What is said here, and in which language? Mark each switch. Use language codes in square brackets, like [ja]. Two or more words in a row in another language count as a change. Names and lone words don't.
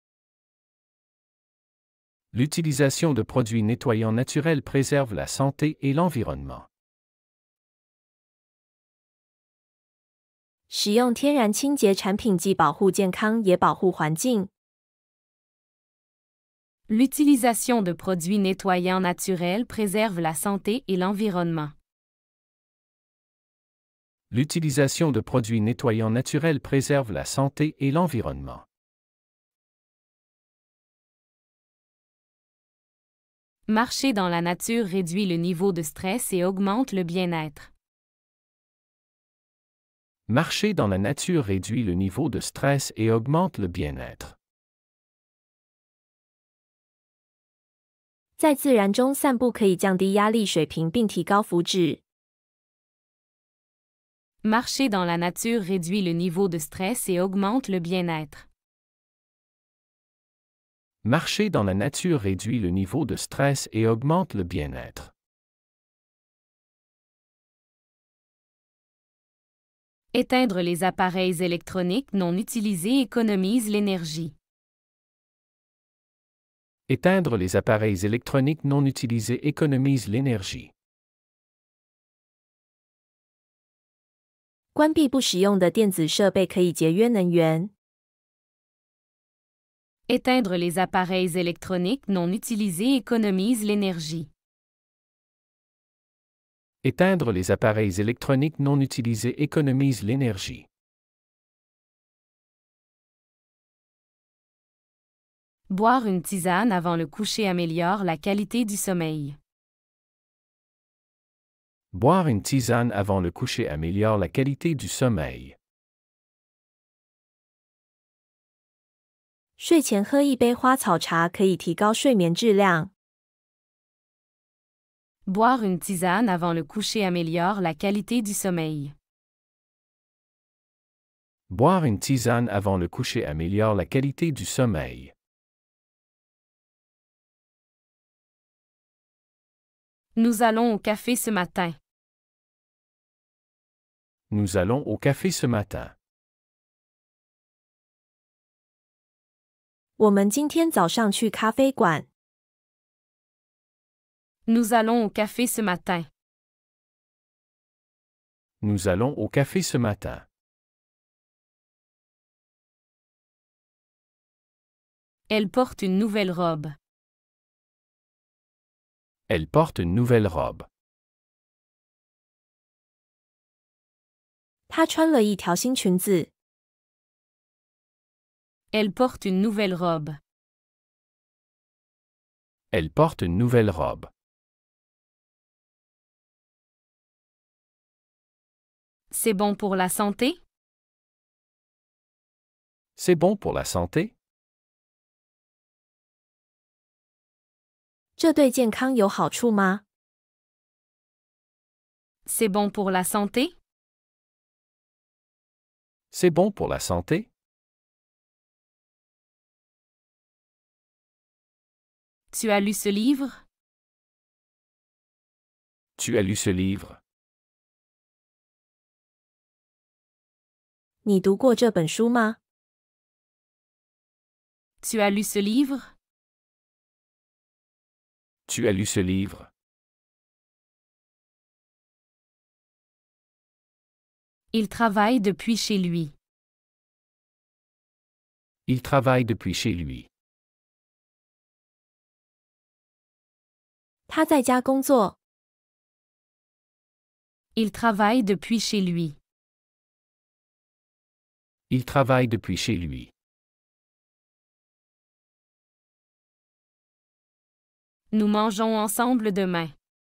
[fr] L'utilisation de produits nettoyants naturels préserve la santé et l'environnement. [zh] 使用天然清洁产品既保护健康也保护环境。 [fr] L'utilisation de produits nettoyants naturels préserve la santé et l'environnement. L'utilisation de produits nettoyants naturels préserve la santé et l'environnement. Marcher dans la nature réduit le niveau de stress et augmente le bien-être. Marcher dans la nature réduit le niveau de stress et augmente le bien-être. [zh] 在自然中散步可以降低压力水平并提高福祉。 [fr] Marcher dans la nature réduit le niveau de stress et augmente le bien-être. Marcher dans la nature réduit le niveau de stress et augmente le bien-être. Éteindre les appareils électroniques non utilisés économise l'énergie. Éteindre les appareils électroniques non utilisés économise l'énergie. [zh] 关闭不使用的电子设备可以节约能源。 [fr] Éteindre les appareils électroniques non utilisés économise l'énergie. Éteindre les appareils électroniques non utilisés économise l'énergie. Boire une tisane avant le coucher améliore la qualité du sommeil. Boire une tisane avant le coucher améliore la qualité du sommeil. [zh] 睡前喝一杯花草茶可以提高睡眠质量。 [fr] Boire une tisane avant le coucher améliore la qualité du sommeil. Boire une tisane avant le coucher améliore la qualité du sommeil. Nous allons au café ce matin. Nous allons au café ce matin. [zh] 我们今天早上去咖啡馆。 [fr] Nous allons au café ce matin. Nous allons au café ce matin. Elle porte une nouvelle robe. Elle porte une nouvelle robe. [zh] 她穿了一条新裙子。 [fr] Elle porte une nouvelle robe. Elle porte une nouvelle robe. C'est bon pour la santé? C'est bon pour la santé? [zh] 这对健康有好处吗？ [fr] C'est bon pour la santé? C'est bon pour la santé? Tu as lu ce livre? Tu as lu ce livre? [zh] 你读过这本书吗？ [fr] Tu as lu ce livre? Tu as lu ce livre? Il travaille depuis chez lui. Il travaille depuis chez lui. [zh] 他在家工作。 [fr] Il travaille depuis chez lui. Il travaille depuis chez lui. Nous mangeons ensemble demain.